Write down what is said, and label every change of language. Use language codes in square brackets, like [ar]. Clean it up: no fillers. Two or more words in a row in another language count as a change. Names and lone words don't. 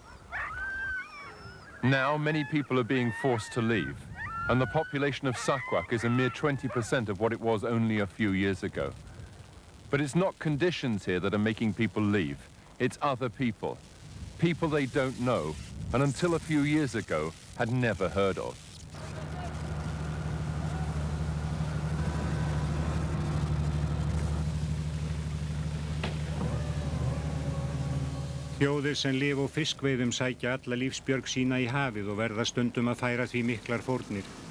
[en] Now many people are being forced to leave, and the population of Sakwak is a mere 20% of what it was only a few years ago. But it's not conditions here that are making people leave, it's other people. People they don't know, and until a few years ago, had never heard of. [is] Þjóðir sem lifa á fiskveiðum sækja alla lífsbjörg sína í hafið og verða stundum að færa því miklar fórnir.